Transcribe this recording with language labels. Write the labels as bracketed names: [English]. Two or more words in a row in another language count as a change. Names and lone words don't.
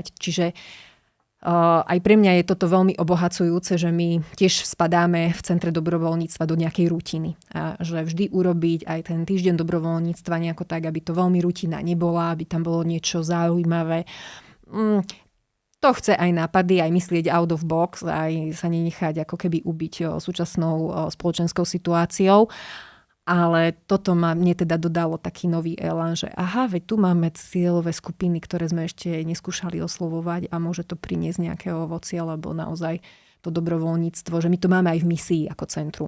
[Slovak] Čiže aj pre mňa je toto veľmi obohacujúce, že my tiež spadáme v centre dobrovoľníctva do nejakej rutiny. A že vždy urobiť aj ten týždeň dobrovoľníctva nejako tak, aby to veľmi rutina nebola, aby tam bolo niečo zaujímavé. To chce aj nápady, aj myslieť [English] out of box, [Slovak] aj sa nenechať ako keby ubiť súčasnou spoločenskou situáciou. Ale toto mne teda dodalo taký nový elán, že veď tu máme cieľové skupiny, ktoré sme ešte neskúšali oslovovať a môže to priniesť nejaké ovocie, lebo naozaj to dobrovoľníctvo, že my to máme aj v misii ako centrum.